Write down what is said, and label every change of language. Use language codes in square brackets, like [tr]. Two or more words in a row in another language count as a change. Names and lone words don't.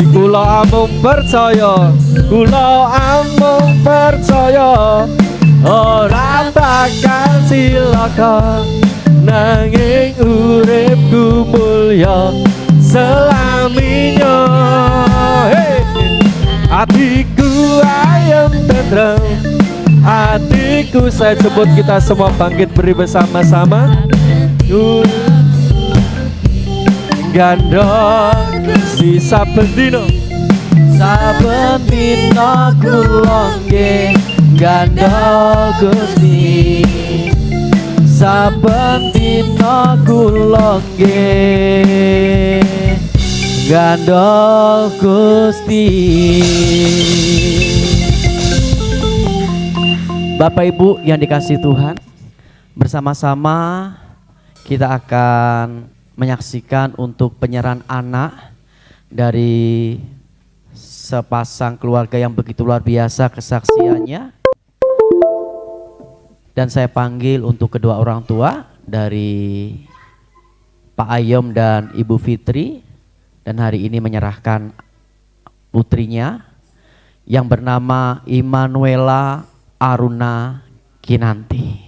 [jv] Kula amung percaya, kula amung percaya ora bakal cilaka, nanging uripku mulya selaminya. Hey! Hatiku ayem tentrem, hatiku. [id] Saya sebut kita semua bangkit beri bersama-sama. [jv] Gandha Gusti saben dina, saben dina kula nggih gandha Gusti, saben dina kula nggih gandha Gusti. [id] Bapak Ibu yang dikasihi Tuhan, bersama-sama kita akan menyaksikan untuk penyerahan anak dari sepasang keluarga yang begitu luar biasa kesaksiannya. Dan saya panggil untuk kedua orang tua dari Pak Ayom dan Ibu Fitri, dan hari ini menyerahkan putrinya yang bernama Immanuela Aruna Kinanti.